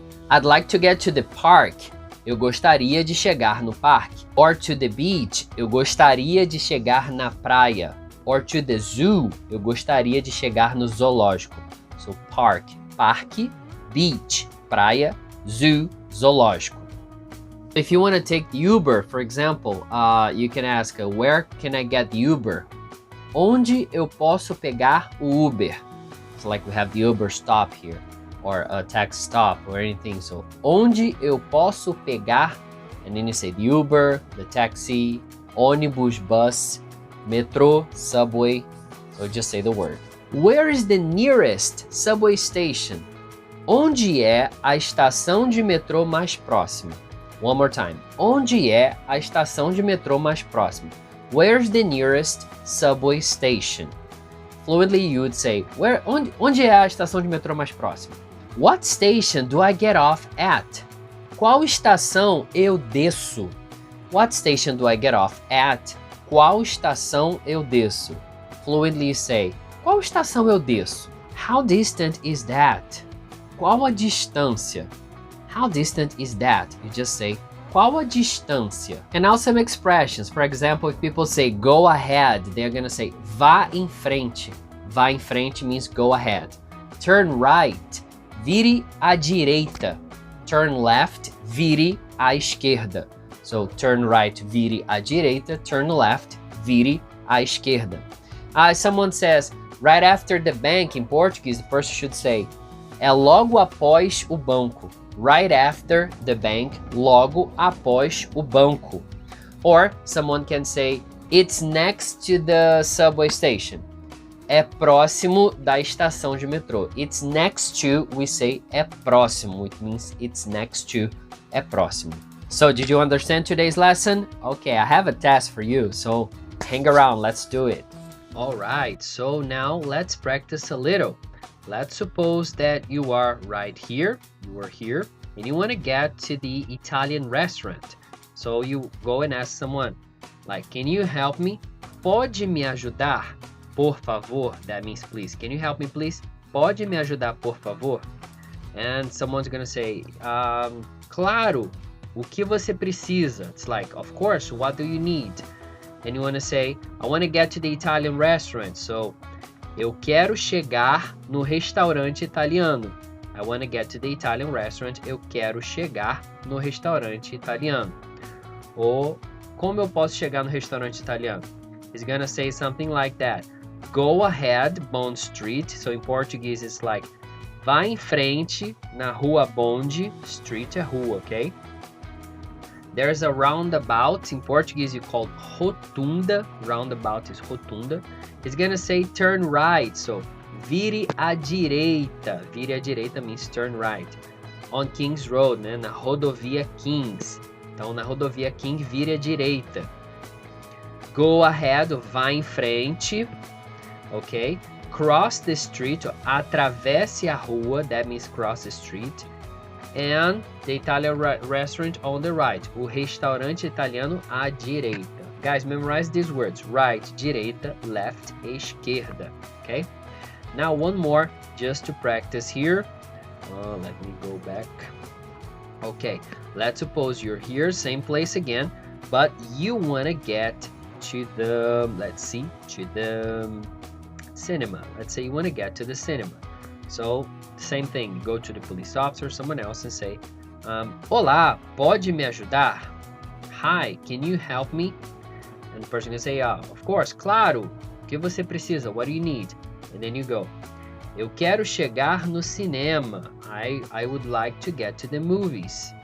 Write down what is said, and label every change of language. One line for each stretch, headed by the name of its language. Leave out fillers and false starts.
English: I'd like to get to the park.
Portuguese: Eu gostaria de chegar no parque.
English: Or to the beach.
Portuguese: Eu gostaria de chegar na praia.
English: Or to the zoo,
Portuguese: eu gostaria de chegar no zoológico.
English: So park, parque, beach, praia, zoo, zoológico. If you want to take the Uber, for example, you can ask, where can I get the Uber?
Portuguese: Onde eu posso pegar o Uber?
English: It's like we have the Uber stop here, or a taxi stop, or anything. So,
Portuguese: onde eu posso pegar?
English: And then you say the Uber, the taxi, ônibus, bus, metro, subway, so just say the word. Where is the nearest subway station?
Portuguese: Onde é a estação de metrô mais próxima?
English: One more time.
Portuguese: Onde é a estação de metrô mais próxima?
English: Where's the nearest subway station? Fluently you would say,
Portuguese: onde é a estação de metrô mais próxima?
English: What station do I get off at?
Portuguese: Qual estação eu desço?
English: What station do I get off at?
Portuguese: Qual estação eu desço?
English: Fluently say,
Portuguese: qual estação eu desço?
English: How distant is that?
Portuguese: Qual a distância?
English: How distant is that? You just say,
Portuguese: qual a distância?
English: And now some expressions. For example, if people say go ahead, they're gonna say
Portuguese: vá em frente. Vá em frente
English: means go ahead. Turn right,
Portuguese: vire à direita.
English: Turn left,
Portuguese: vire à esquerda.
English: So, turn right,
Portuguese: vire à direita.
English: Turn left,
Portuguese: vire à esquerda.
English: Someone says, right after the bank, in Portuguese, the person should say,
Portuguese: é logo após o banco.
English: Right after the bank,
Portuguese: logo após o banco.
English: Or, someone can say, it's next to the subway station.
Portuguese: é próximo da estação de metrô.
English: It's next to, we say
Portuguese: é próximo.
English: It means it's next to,
Portuguese: é próximo.
English: So, did you understand today's lesson? Okay, I have a test for you, so hang around, let's do it. Alright, so now let's practice a little. Let's suppose that you are right here, and you want to get to the Italian restaurant. So you go and ask someone, like, can you help me?
Portuguese: Pode me ajudar, por favor?
English: That means please. Can you help me, please?
Portuguese: Pode me ajudar, por favor?
English: And someone's gonna say,
Portuguese: claro, o que você precisa?
English: It's like, of course, what do you need? And you want to say, I want to get to the Italian restaurant.
Portuguese: So, eu quero chegar no restaurante italiano.
English: I want to get to the Italian restaurant.
Portuguese: Eu quero chegar no restaurante italiano. Ou, como eu posso chegar no restaurante italiano?
English: He's gonna say something like that. Go ahead, Bond Street. So, in Portuguese, it's like,
Portuguese: vá em frente na rua Bond.
English: Street é rua, okay? There's a roundabout. In Portuguese, you call rotunda. Roundabout is rotunda. He's gonna say turn right.
Portuguese: So, vire à direita. Vire à direita
English: means turn right. On King's Road,
Portuguese: né? Na rodovia Kings. Então, na rodovia King, vire à direita.
English: Go ahead,
Portuguese: vá em frente. Ok?
English: Cross the street,
Portuguese: atravesse a rua.
English: That means cross the street. And the Italian restaurant on the right.
Portuguese: O restaurante italiano à direita.
English: Guys, memorize these words. Right, direita, left, esquerda. Okay? Now one more just to practice here. Let me go back. Okay, let's suppose you're here, same place again, but you want to get to the, let's see, to the cinema. Let's say you want to get to the cinema. So, same thing, go to the police officer, someone else, and say,
Portuguese: Olá, pode me ajudar?
English: Hi, can you help me? And the person can say, of course, claro.
Portuguese: O que você precisa?
English: What do you need? And then you go,
Portuguese: eu quero chegar no cinema.
English: I would like to get to the movies.